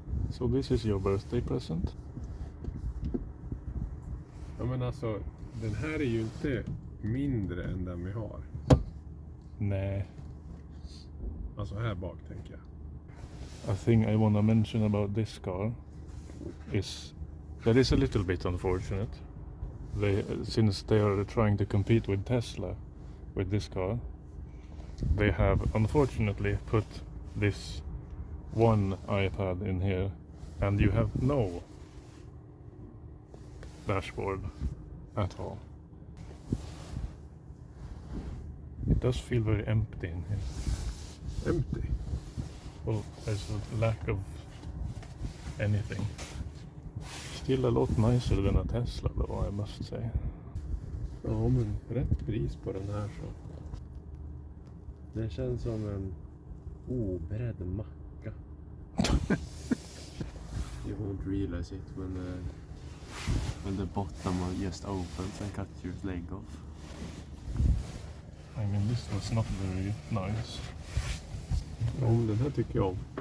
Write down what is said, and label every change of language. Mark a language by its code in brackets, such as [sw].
[en] So this is your birthday present? [sv] Ja, men alltså, den här är ju inte mindre än den vi har. Nej. Alltså här bak tänker jag. [en] A thing I want to mention about this car is that is a little bit unfortunate. Since they are trying to compete with Tesla with this car, they have unfortunately put this one iPad in here, and you have no dashboard at all. It does feel very empty in here. Empty. Well, there's a lack of anything. Still a lot nicer than a Tesla though, I must say. [sv] Ja, men rätt pris på den här så. Den känns som en oberedd macka. [en] You won't realize it when the bottom just opens and cuts your leg off. I mean, this was not very nice. [sv] Ja, den här tycker jag om.